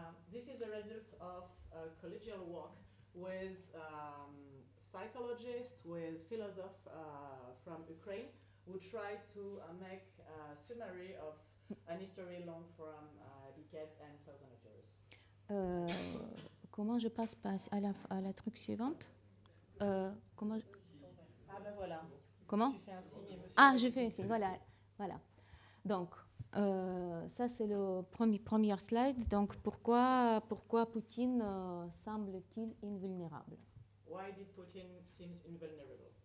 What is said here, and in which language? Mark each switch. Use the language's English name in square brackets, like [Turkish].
[English] This is a result of collegial work with psychologists, with philosophers from Ukraine, who try to make a summary of an history long from decades and thousands of years. [French] Comment je passe à la truc suivante? Comment Ah ben voilà. Comment? Tu fais un signe et monsieur. Ah, je fais un signe, voilà. Donc, ça c'est le premier slide. Donc, pourquoi Poutine semble-t-il invulnérable? [English] Why did Putin seem invulnerable?